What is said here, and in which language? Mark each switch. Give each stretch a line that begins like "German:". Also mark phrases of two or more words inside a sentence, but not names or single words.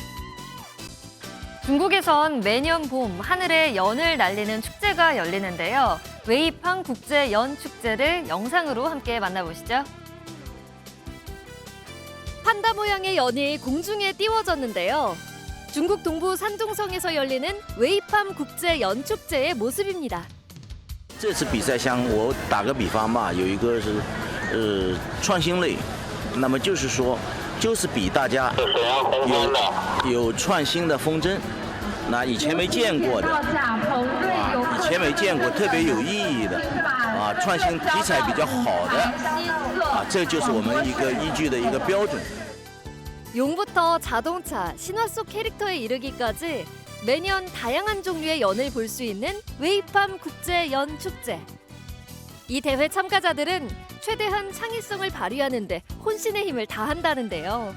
Korean: 중국에선 매년 봄 하늘에 연을 날리는 축제가 열리는데요. 웨이팡 국제 연 축제를 영상으로 함께 만나보시죠. 판다 모양의 연이 공중에 띄워졌는데요. 중국 동부 산둥성에서 열리는 웨이팡 국제 연 축제의 모습입니다.
Chinese: 这次比赛像我打个比方吧，有一个是创新类，那么就是说就是比大家有创新的风筝，那以前没见过的，以前没见过特别有意义的创新题材比较好的这就是我们一个依据的一个标准。
Korean: 용부터 자동차, 신화 속 캐릭터에 이르기까지 매년 다양한 종류의 연을 볼 수 있는 웨이팜 국제 연 축제. 이 대회 참가자들은 최대한 창의성을 발휘하는 데 혼신의 힘을 다한다는데요.